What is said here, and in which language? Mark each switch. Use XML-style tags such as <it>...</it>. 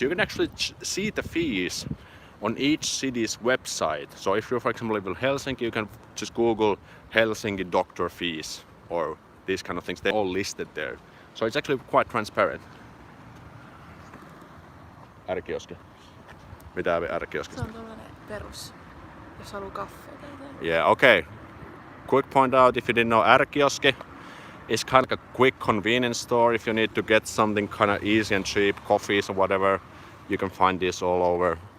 <en>You can actually see the fees on each city's website. So if you, for example, live in Helsinki, you can just Google Helsinki doctor fees or these kind of things. They're all listed there. So it's actually quite transparent.</en> <fi>R-kioski. Mitä R-kioskista? Se on tällainen perus, jos haluaa kaffea tai jotain.</fi> <en>Yeah, okay. Quick point out, if you didn't know, R-kioski is kind of a quick convenience store. If you need to get something kind of easy and cheap, coffees or whatever, you can find this all over.</en>